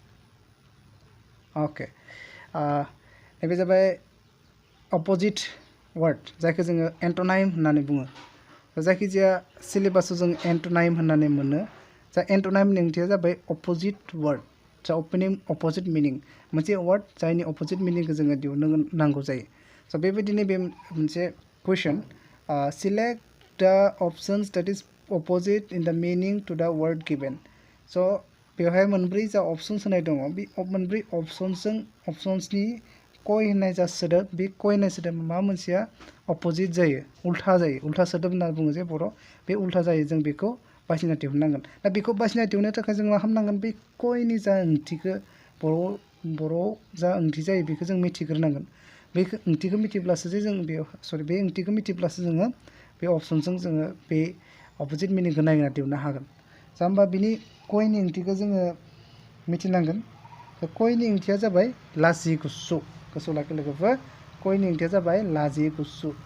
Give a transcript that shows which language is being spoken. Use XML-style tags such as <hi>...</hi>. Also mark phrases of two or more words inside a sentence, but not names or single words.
<brx>अके नैबे जाबाय</brx> <en>opposite word</en> <brx>जायखौ जोङो एन्टोनाइम होननानै बुङो जायखिजाया सिलेबासाव जों एन्टोनाइम होननानै मोनो जा एन्टोनाइमनि ओंथिया जाबाय</brx> <en>opposite word</en> <brx>जा</brx> <en>opposite meaning मोनसे word</en> <brx>जायनि अपोजिट मिनिंखौ जोङो दिहुननो नांगौ जायो स' बेबायदिनो बे मोनसे कुइसन</brx> <en>select the options that is opposite in the meaning to the word given</en> <brx>स' बेवहाय मोनब्रै जा अप्शन्स होनाय दङ बे मोनब्रै अप्शन्सनि कय होननाय जा सोदोब बे कय होननाय सोदोब मा मोनसेया अपोजिट जायो उल्था सोदोब होनना बुङो जे बर' बे उल्था जायो जों बेखौ बासिना दिहुननांगोन दा बेखौ बासिना दिहुननो थाखाय जों मा खालामनांगोन बे कयनि जा ओंथिखौ बर'आव जा ओंथि जायो बेखौ जों मिथिग्रोनांगोन बे ओंथिखौ मिथिब्लासो जे जों बे ओंथिखौ मिथिब्लासो जोङो बे अप्शनजों जोङो बे</brx> <en>opposite meaningखौ</en> <brx>नायगिरना दिहुननो हागोन जा होमबा बिनि कयनि ओंथिखौ जोङो मिथिनांगोन कयनि ओंथिया जाबाय लाजि गुसु गोसोआव लाखि लोगोफोर कयनि ओंथिया जाबाय लाजि गुसु</brx>